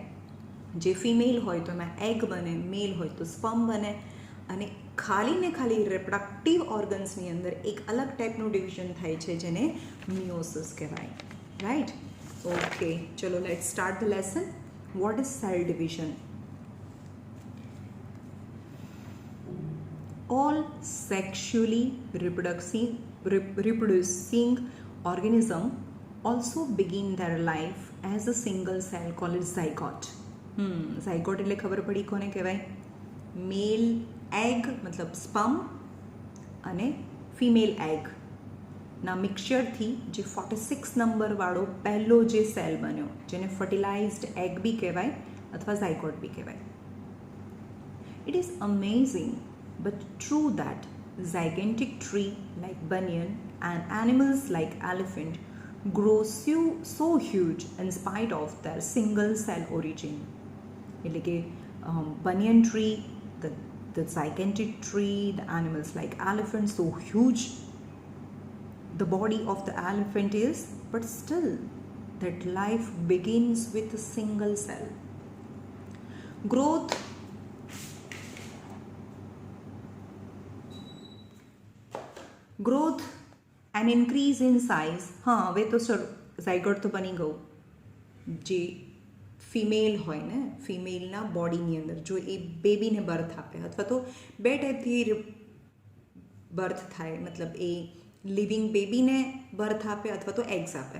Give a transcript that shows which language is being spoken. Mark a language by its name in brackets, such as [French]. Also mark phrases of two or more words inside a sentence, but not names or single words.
[Gujarati] જે ફિમેલ હોય તો એમાં એગ બને, મેલ હોય તો સ્પર્મ બને, અને ખાલી ને ખાલી [English] reproductive organsની [Gujarati] અંદર એક અલગ ટાઈપનું ડિવિઝન થાય છે જેને મિયોસિસ કહેવાય. [English] Right? Okay, ચલો let's start the lesson. What is cell division? All sexually reproducing organism also begin their life as a single cell called zygote. [Gujarati] zygote એટલે ખબર પડી કોને કહેવાય? [English] male egg [Gujarati] મતલબ સ્પર્મ અને [English] female egg [Gujarati] ના મિક્સચરથી જે 46 નંબરવાળો પહેલો જે સેલ બન્યો, જેને [English] fertilized egg [Gujarati] બી કહેવાય અથવા ઝાયગોટ બી કહેવાય. [English] It is amazing but true that gigantic tree like banyan and animals like elephant grow so huge in spite of their single cell origin. [Gujarati] એટલે કે [English] banyan tree, the gigantic tree, the animals like elephant, so huge the body of the elephant is, but still that life begins with a single cell. Growth and increase in size. [Gujarati] હા, હવે તો સર ઝાયગોટ તો બની ગયું. જે ફિમેલ હોય ને, ફિમેલના બોડીની અંદર જો એ બેબીને બર્થ આપે, અથવા તો 2 ટાઈપથી બર્થ થાય, મતલબ એ [English] living babyને [Gujarati] બર્થ આપે અથવા તો એગ્સ આપે.